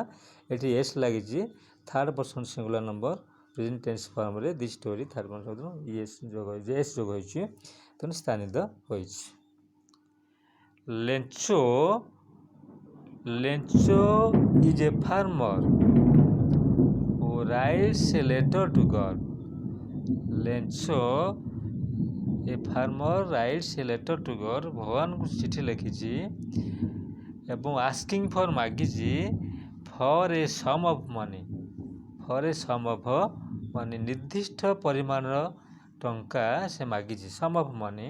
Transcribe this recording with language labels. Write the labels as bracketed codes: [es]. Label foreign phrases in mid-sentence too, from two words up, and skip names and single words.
[or] ଏଠି ଏସ୍ ଲାଗିଛି. [en] third person singular number present tense formରେ the story third person s [or] ଯୋଗ ହୋଇଛି, ତେଣୁ ସ୍ଥାନିତ ହୋଇଛି. [en] Lencho is a farmer who writes a letter to God. Lencho a farmer writes a letter to God. [or] ଭଗବାନଙ୍କୁ ଚିଠି ଲେଖିଛି ଏବଂ [en] asking for ମାଗିଛି for a sum of money. [or] ନିର୍ଦ୍ଦିଷ୍ଟ ପରିମାଣର ଟଙ୍କା ସେ ମାଗିଛି. [en] sum of money.